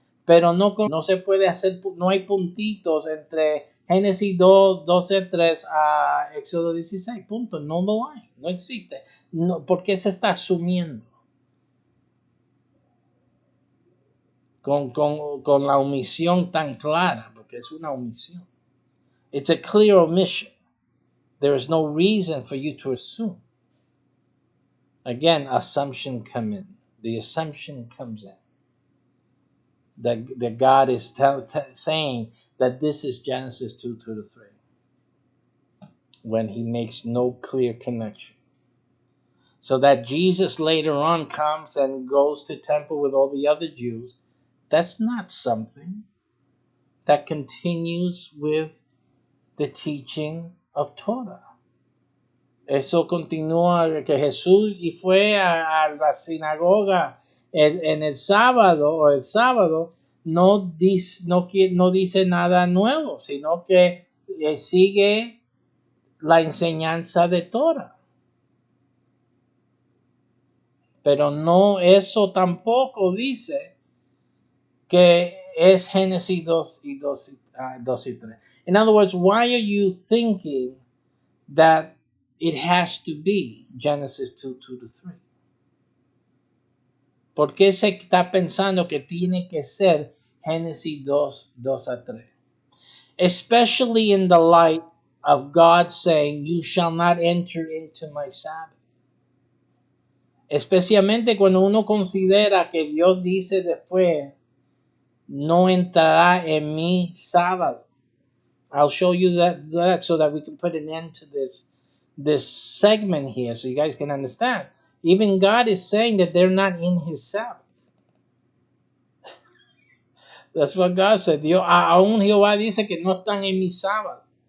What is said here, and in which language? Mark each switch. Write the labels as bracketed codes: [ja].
[es] Pero no se puede hacer, no hay puntitos entre Génesis 2, 12, 3 a Éxodo 16. Punto. No lo hay. No existe. No, porque se está asumiendo. Con la omisión tan clara. Porque es una omisión. [en] It's a clear omission. There is no reason for you to assume. Again, assumption come in. The assumption comes in that God is saying that this is Genesis 2 to 3 when he makes no clear connection. So that Jesus later on comes and goes to temple with all the other Jews, that's not something that continues with the teaching of Torah. [es] Eso continúa que Jesús y fue a la sinagoga en el sábado o el sábado no dice nada nuevo, sino que sigue la enseñanza de Torah. Pero no, eso tampoco dice que es Génesis 2 y 2 y 3. [en] In other words, why are you thinking that it has to be Genesis 2 to 3? [es] ¿Por qué se está pensando que tiene que ser Génesis 2, 2 a 3? [en] Especially in the light of God saying, you shall not enter into my Sabbath. [es] Especialmente cuando uno considera que Dios dice después, no entrará en mi sábado. [en] I'll show you that so that we can put an end to this segment here so you guys can understand. Even God is saying that they're not in his Sabbath. That's what God said. [es] Dios, aún Jehová dice que no están en mi sábado.